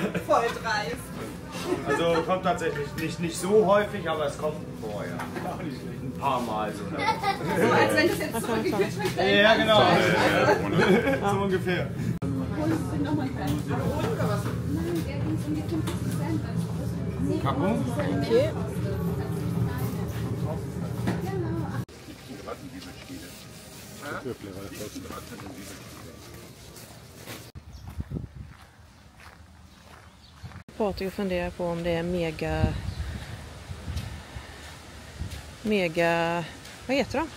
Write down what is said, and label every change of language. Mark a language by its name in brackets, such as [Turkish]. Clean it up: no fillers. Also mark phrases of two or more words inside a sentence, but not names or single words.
[German] Also kommt tatsächlich nicht so häufig, aber es kommt vor, ja. Ein paar Mal so. So, als wenn das jetzt zurückgekühlt wird. Ja, genau. So ungefähr. Kapo? [Swedish] Okay. Patrik funderar på om det är mega vad heter de?